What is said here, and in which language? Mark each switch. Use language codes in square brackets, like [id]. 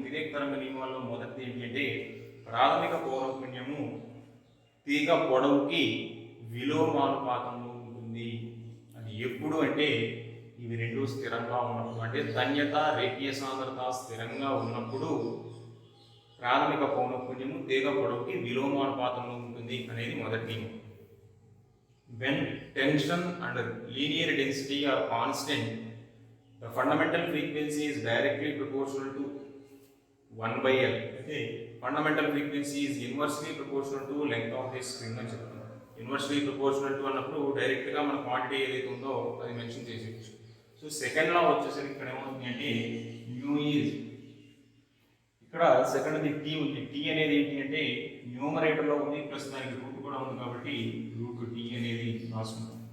[te] తిర్యక్ తరంగ నియమాల్లో మొదటిది ఏంటంటే ప్రాథమిక పౌనఃపున్యము తీగ పొడవుకి విలోమానుపాతంలో ఉంటుంది. అది ఎప్పుడు అంటే ఇవి రెండు స్థిరంగా ఉన్నప్పుడు, అంటే ధన్యత రేఖీయ సాంద్రత స్థిరంగా ఉన్నప్పుడు ప్రాథమిక పౌనఃపున్యము తీగ పొడవుకి విలోమానుపాతంలో ఉంటుంది అనేది మొదటి నియమం. [en] When tension and linear density are constant, the fundamental frequency is directly proportional to 1/L. Okay, fundamental frequency is inversely proportional to length of the string [te] అని చెప్తాం. ఇన్వర్స్లీ ప్రపోర్షనల్ టు అన్నప్పుడు డైరెక్ట్గా మన క్వాంటిటీ ఏదైతే ఉందో అది మెన్షన్ చేసేయచ్చు. So second లా వచ్చేసరికి ఇక్కడ ఏమవుతుంది అంటే μ ఈజ్ ఇక్కడ సెకండ్ది టీ ఉంది. టీ అనేది ఏంటి అంటే న్యూమరేటర్లో ఉంది, ప్లస్ దానికి రూట్ కూడా ఉంది కాబట్టి రూట్ టీ అనేది రాసుకుంటాం.